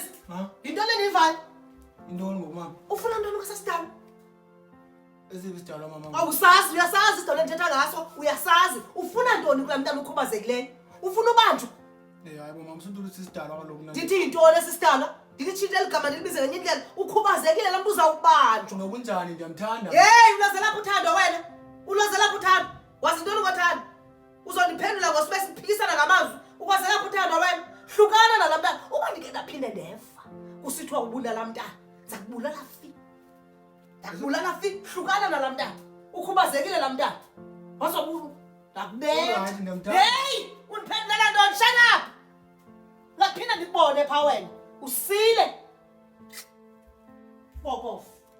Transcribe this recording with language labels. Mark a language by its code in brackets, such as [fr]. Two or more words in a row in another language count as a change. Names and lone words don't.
[xh] Ha? into lenivayo Intoni ngomama? ufuna ntoni kwasesidalwa Esiphi isidalwa mama? awusazi uyasazi isidalwa endithetha ngaso uyasazi ufuna ntoni kulaa mntana ukhubazekileyo ufuna ubanjwa Hayi bo mama, usuntu ukuthi isidalwa kaloku na. ndithi yintoni esisidalwa ndilitshinthe ligama ndilibize ngenye indlela ukhubazekile laa mntu uzawubanjwa Nokunjani ndiyamthanda. heyi ulaze lapho uthando wena ulaze lapho uthando wazi ntoni ngothando uzondiphendula ngosibe siphikisana ngamazwi ukwaze lapho uthando wena hlukana nalaa mntana uba ndike ndaphinde ndeva kusithiwa ubulala mntana ndizakubulala fi ndakubulala fi hlukana nalaa mntana ukhubazekile laa mntana wazobulu ndakubetha Alright, ndiyamthanda. heyi undiphendulela ntoni [en] shut up [xh] ngaphinde ndikubone phaa wena usile bokofu